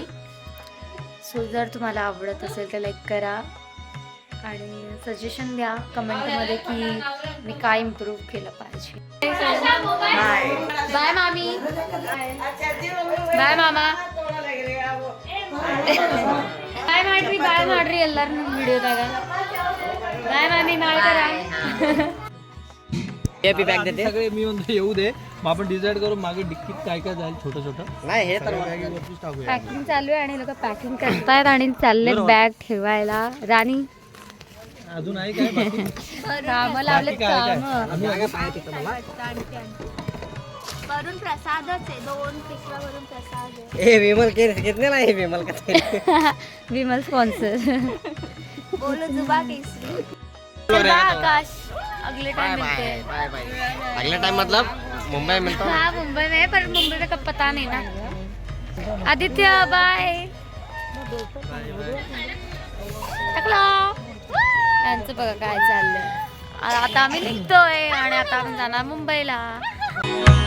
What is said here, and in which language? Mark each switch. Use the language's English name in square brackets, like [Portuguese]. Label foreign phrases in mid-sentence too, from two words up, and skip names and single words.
[Marathi] सो जर तुम्हाला आवडत असेल तर लाईक करा आणि सजेशन द्या कमेंटमध्ये की मी काय इम्प्रूव्ह केलं पाहिजे. बाय मामी. बाय मामा. [Kannada] बाय ಮಾಡ್ರಿ ಬಾಯ್ ಮಾಡ್ರಿ ಎಲ್ಲರೂ ವಿಡಿಯೋದಾಗ. ಬಾಯ್ ಮಾमी ನಾಳೆ करा. [Marathi] हेपी बॅग देते सगळे मी म्हणतो येऊ दे, मग आपण डिसाईड करू मागे डिक्कीत काय काय जाईल छोटं छोटं. नाही हे तर वरतीच टाकूया. पॅकिंग चालू आहे आणि लोक पॅकिंग करतायत आणि चाललेत बॅग ठेवायला. राणी अजून आहे काय बाकी? काम लावलेत काम. वरून प्रसादच आहे, 2 पिशव्या वरून प्रसाद आहे. [Hindi] ए विमल के कितने नाही विमल का विमल स्पॉन्सर. बोलो जुबा केसरी. चल बाय आकाश, अगले टाइम मिलते हैं. बाय बाय. अगले टाइम मतलब मुंबई मिलता हूँ. हाँ मुंबई में, पर मुंबई में कब पता नहीं ना. [Marathi] आदित्य बाय. टाकलो. यांचं बघा काय चाललंय. आता आम्ही निघतोय आणि आता आम्ही जाणार मुंबईला.